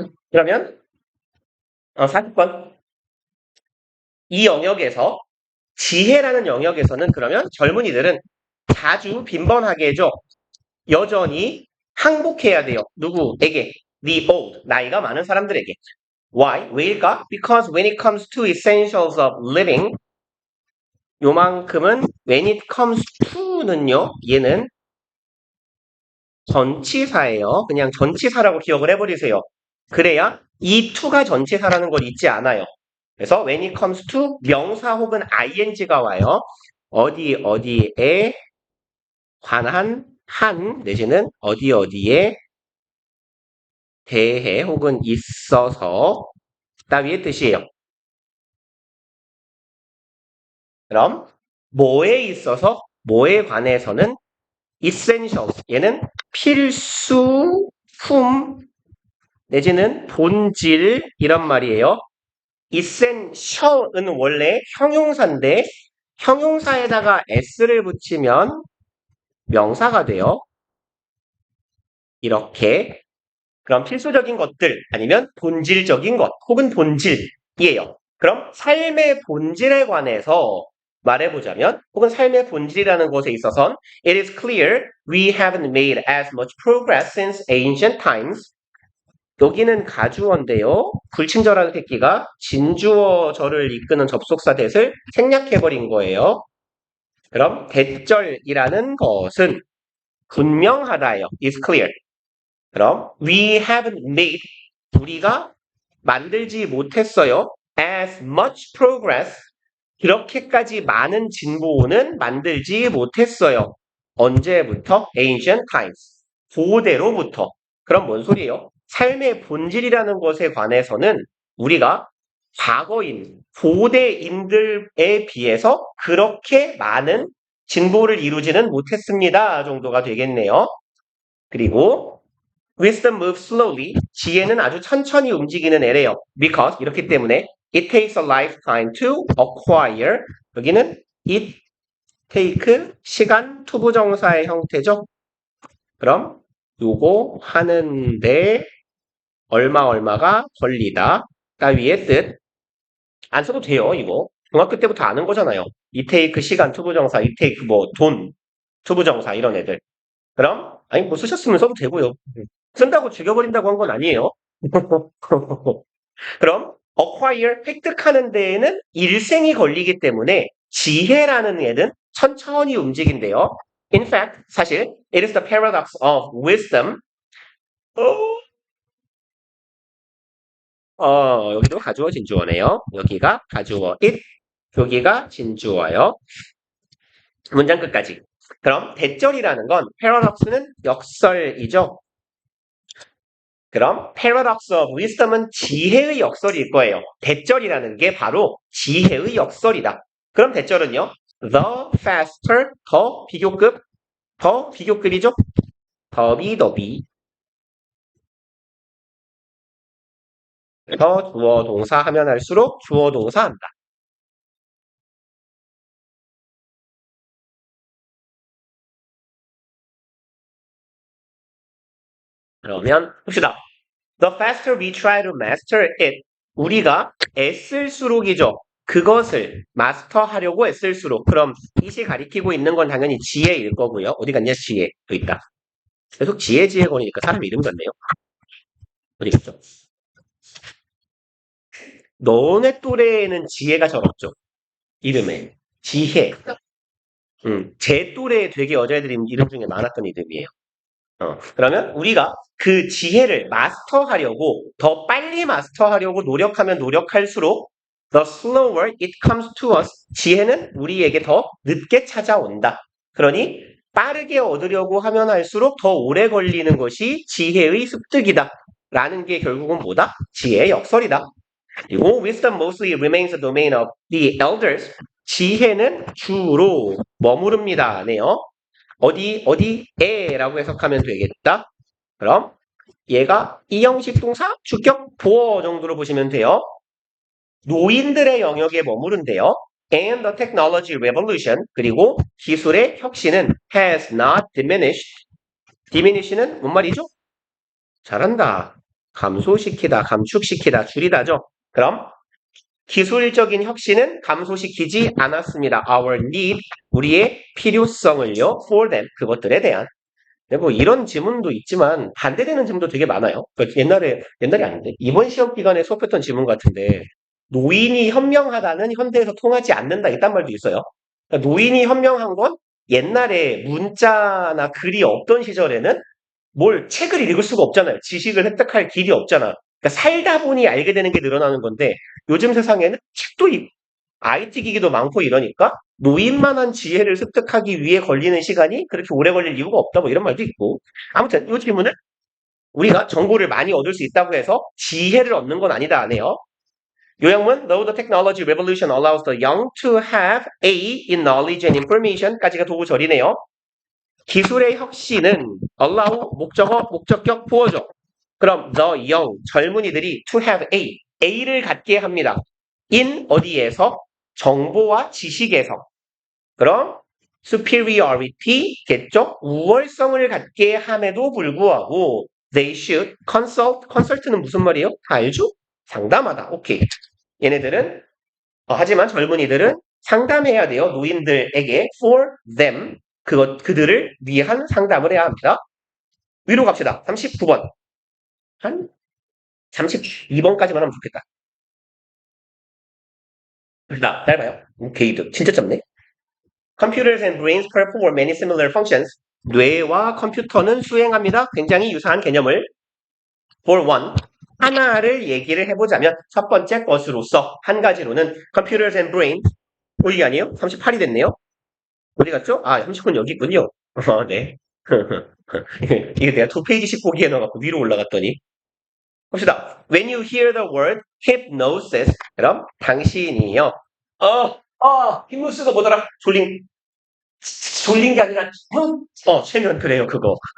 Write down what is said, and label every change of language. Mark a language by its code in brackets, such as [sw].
[ko] 그러면 40번. 이 영역에서 지혜라는 영역에서는 그러면 젊은이들은 자주 빈번하게죠. 여전히 항복해야 돼요. 누구에게? [en] The old, [ko] 나이가 많은 사람들에게. [en] Why? [ko] 왜일까? [en] Because when it comes to essentials of living, [ko] 요만큼은 [en] when it comes to는요, [ko] 얘는 전치사예요. 그냥 전치사라고 기억을 해버리세요. 그래야 이 to가 전치사라는 걸 잊지 않아요. 그래서 [en] when it comes to [ko] 명사 혹은 ing가 와요. 어디에 관한 한 내지는 어디에 대해 혹은 있어서 따위의 뜻이에요. 그럼 뭐에 있어서 뭐에 관해서는 essentials 얘는 필수품 내지는 본질 이런 말이에요. essential은 원래 형용사인데 형용사에다가 s를 붙이면 명사가 돼요. 이렇게 그럼 필수적인 것들 아니면 본질적인 것 혹은 본질이에요. 그럼 삶의 본질에 관해서 말해보자면 혹은 삶의 본질이라는 것에 있어선 [en] it is clear we haven't made as much progress since ancient times. [ko] 여기는 가주어인데요. 불친절한 새끼가 진주어절을 이끄는 접속사 대를 생략해버린 거예요. 그럼 대절이라는 것은 분명하다예요. [en] is clear. [ko] 그럼 [en] we haven't made [ko] 우리가 만들지 못했어요. [en] as much progress [ko] 그렇게까지 많은 진보는 만들지 못했어요. 언제부터? [en] ancient times [ko] 고대로부터. 그럼 뭔 소리예요? 삶의 본질이라는 것에 관해서는 우리가 과거인 고대인들에 비해서 그렇게 많은 진보를 이루지는 못했습니다 정도가 되겠네요. [en] 그리고 wisdom moves slowly. [ko] 지혜는 아주 천천히 움직이는 애래요. [en] because [ko] 이렇기 때문에 [en] it takes a lifetime to acquire. [ko] 여기는 it take 시간 투부정사의 형태죠. 그럼 요거 하는데 얼마가 걸리다. 따위의 뜻. 안 써도 돼요, 이거. 중학교 때부터 아는 거잖아요. it take 시간 투부정사, it take 뭐 돈 투부정사 이런 애들. 그럼 아니 뭐 쓰셨으면 써도 되고요. 쓴다고 죽여버린다고 한 건 아니에요. 그럼 acquire 획득하는 데에는 일생이 걸리기 때문에 지혜라는 애는 천천히 움직인대요. [en] In fact, 사실 it is the paradox of wisdom. [ko] 여기도 가주어 진주어네요. 여기가 가주어 it, 여기가 진주어요. 문장 끝까지. 그럼 대절이라는 건 paradox는 역설이죠. 그럼 paradox of wisdom은 지혜의 역설일 거예요. 대절이라는 게 바로 지혜의 역설이다. 그럼 대절은요. The faster, 더 비교급이죠. 더비. 더 주어 동사 하면 할수록 주어 동사 한다. 그러면 봅시다. [en] The faster we try to master it. [ko] 우리가 애쓸수록이죠. 그것을 마스터하려고 애쓸수록 그럼 이시 가리키고 있는 건 당연히 지혜일 거고요. 어디 갔냐? 지혜. 여기 있다. 계속 지혜 거리니까 사람 이름 같네요. 어디 갔죠? 너네 또래에는 지혜가 잘 없죠. 이름에. 지혜. 제 또래 되게 여자애들이 이름 중에 많았던 이름이에요. 그러면 우리가 그 지혜를 마스터하려고 더 빨리 마스터하려고 노력하면 노력할수록 [en] the slower it comes to us [ko] 지혜는 우리에게 더 늦게 찾아온다. 그러니 빠르게 얻으려고 하면 할수록 더 오래 걸리는 것이 지혜의 습득이다. 라는 게 결국은 뭐다? 지혜의 역설이다. [en] 그리고 wisdom mostly remains the domain of the elders. [ko] 지혜는 주로 머무릅니다. 네요. 어디에라고 해석하면 되겠다. 그럼 얘가 이형식 동사 주격 보어 정도로 보시면 돼요. 노인들의 영역에 머무른대요. [en] And the technology revolution [ko] 그리고 기술의 혁신은 [en] has not diminished. [ko] diminish는 뭔 말이죠? 잘한다. 감소시키다, 감축시키다, 줄이다죠. 그럼 기술적인 혁신은 감소시키지 않았습니다. [en] Our need, [ko] 우리의 필요성을요. [en] For them, [ko] 그것들에 대한. 뭐 이런 지문도 있지만 반대되는 지문도 되게 많아요. 그러니까 옛날이 아닌데 이번 시험 기간에 수업했던 지문 같은데 노인이 현명하다는 현대에서 통하지 않는다 이딴 말도 있어요. 그러니까 노인이 현명한 건 옛날에 문자나 글이 없던 시절에는 뭘 책을 읽을 수가 없잖아요. 지식을 획득할 길이 없잖아. 그러니까 살다 보니 알게 되는 게 늘어나는 건데 요즘 세상에는 책도 IT 기기도 많고 이러니까 노인만한 지혜를 습득하기 위해 걸리는 시간이 그렇게 오래 걸릴 이유가 없다 뭐 이런 말도 있고 아무튼 이 질문은 우리가 정보를 많이 얻을 수 있다고 해서 지혜를 얻는 건 아니다 안 해요. [en] 요약문 Though the technology revolution allows the young to have A in knowledge and information까지가 도구절이네요. [ko] 기술의 혁신은 allow 목적격 보어죠. 그럼 the young 젊은이들이 [en] to have A를 [ko] 갖게 합니다. in 어디에서? 정보와 지식에서. 그럼 superiority겠죠? 우월성을 갖게 함에도 불구하고 [en] they should consult는 [ko] 무슨 말이에요? 다 알죠? 상담하다. 오케이. 얘네들은 하지만 젊은이들은 상담해야 돼요. 노인들에게 for them 그들을 위한 상담을 해야 합니다. 위로 갑시다. 39번. 한 32번까지만 하면 좋겠다. 짧아요. 오케이, 진짜 짧네. [en] Computers and brains perform many similar functions. [ko] 뇌와 컴퓨터는 수행합니다. 굉장히 유사한 개념을. For one, 하나를 얘기를 해보자면 첫 번째 것으로서 한 가지로는 computers and brains 이게 아니에요? 38이 됐네요. 어디 갔죠? 30분 여기 있군요. 네. 이게 내가 2페이지씩 보기에 넣어갖고 위로 올라갔더니 봅시다. [en] When you hear the word hypnosis [ko] 그럼 당신이요. 히프노시스가 뭐더라? 졸린 게 아니라 최면 그래요 그거.